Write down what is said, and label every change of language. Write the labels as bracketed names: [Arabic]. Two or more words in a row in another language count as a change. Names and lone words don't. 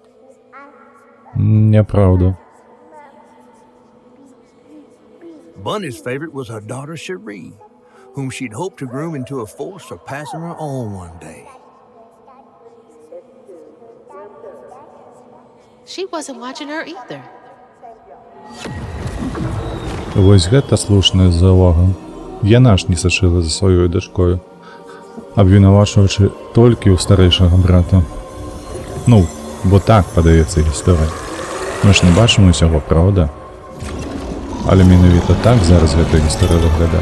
[Belarusian] Неправда. [English] Bunny's favorite was her daughter Cherie, whom she'd hoped to groom into a force for passing her on one day. She wasn't watching her either. [Belarusian] Вось гэта слушная залога. Яна ж не сачыла за сваёй дачкою, абвінавачваючы толькі ў старэйшага брата. Ну, бо так падаецца гісторыя. Мы ж не бачым усяго, праўда? Але менавіта так зараз гэта гісторыя выглядае.